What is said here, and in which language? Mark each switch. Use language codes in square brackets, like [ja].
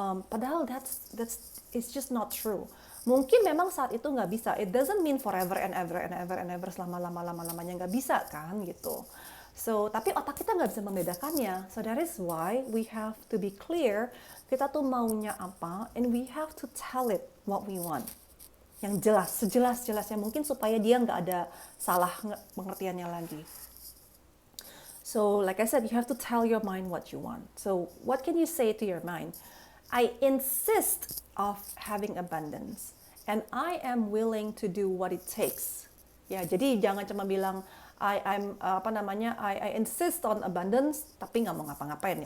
[id] Padahal [en] it's just not true. [id] Mungkin memang saat itu nggak bisa. [en] It doesn't mean forever and ever [id] selama-lamanya nggak bisa kan gitu. So, tapi otak kita nggak bisa membedakannya. [en] So that is why we have to be clear, [id] kita tuh maunya apa, [en] and we have to tell it what we want. [id] yang jelas, sejelas-jelasnya mungkin supaya dia nggak ada salah pengertiannya lagi. [en] So, like I said, you have to tell your mind what you want. So, what can you say to your mind? I insist of having abundance, and I am willing to do what it takes. [id] Ya, jadi jangan cuma bilang [en] I insist on abundance, [id] tapi nggak mau ngapa-ngapain.